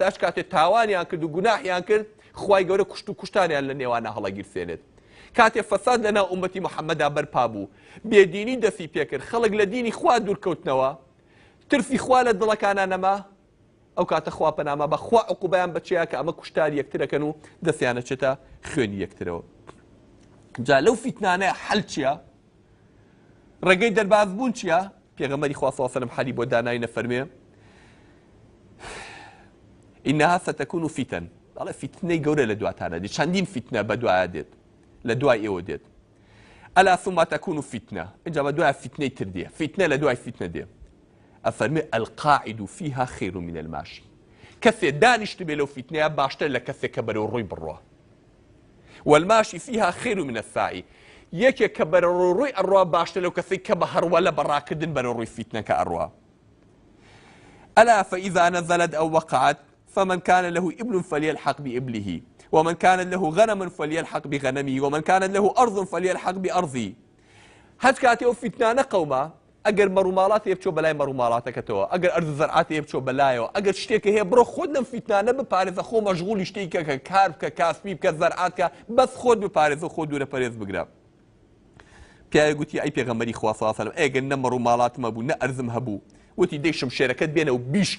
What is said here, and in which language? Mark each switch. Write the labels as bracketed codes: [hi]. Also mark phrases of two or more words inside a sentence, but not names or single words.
[ckb] ئەش کاتێ تاوانیان کرد و گوناحیان کرد خوای گەورە کوشت و کوشتانیان لە نێوانە هەڵەگیرسێنێت کاتێ فەساد لەناو ئومەتی محەممەدا بەرپا بوو بێدینی دەستی پێکرد خەڵک لە دینی خوا دوورکەوتنەوە ترسی خوا لە دڵەکانان نەما ئەو کاتە خوا پەنامە بە خوا عقوبەیان بەچەیە کە ئەمە کوشتاری یەکترەکەن و دەستیانە چێتە خوێنی یەکترەوە جا لەو فیتنانەیە حەل چییە ڕێگەی دەرباز بوون چییە پێغەمبەری خوا [ar] صلی الله علیه و سلم [ckb] حەلی بۆ دانای نەفەرمێ [ar] ئینەها ستەکون فتن [ckb] ئەڵێ فیتنەی گەورە لە دواتانە دێت چەندین فیتنە بە دوایە دێت لە دوای ئێوە دێت [ar] ئەلا ثم تكون فتنة [ckb] اینجا بە دوای فیتنەی تر دێ فیتنە لە دوای فیتنە دێ ئەفەرمێ [ar] القاعد فيها خير من الماشي [ckb] کەسێ دانیشت بێ لەو فیتنەیە باشتر لە کەسێک کە بەرەو ڕووی بڕوە [ar] والماشي فيها خير من الساعي [ckb] یەکێک کە بەرەو ڕووی ئەڕوا باشتر لەو کەسێک کە بە هەروە لە بەڕاکردن بەرەو ڕووی فیتنەکە ئەڕوا [ar] ألا فإذا نزلت أو وقعت فمن كان له إبل فليلحق بإبله ومن كان له غنم فليلحق بغنمه ومن كان له أرض فليلحق بأرضه [ckb] هەچ کاتێ ئەو فیتنانە قەوما ئەگەر مەڕووماڵات بچۆ بەلای مەڕووماڵاتەکەتەوە ئەگەر ئەرز زەرعاتی بچۆ بەلایەوە ئەگەر شتێکە هەیە بڕۆ خۆت لەم فیتنانە بپارێزە خۆ مەشغوڵی شتێکە کە کار بکە کاسبی بکە زەرعات کە بەس خۆت بپارێزە خۆ دوورە پەرێز بگرە پیاوێک گوتی ئەی پێغەمبەری خوا [ar] صلی الله علیه و سلم [ckb] ئەگەر نە مەڕووماڵاتم هەبوو نە ئەرزم هەبوو وتی دەی شمشێرەکەت بێنە و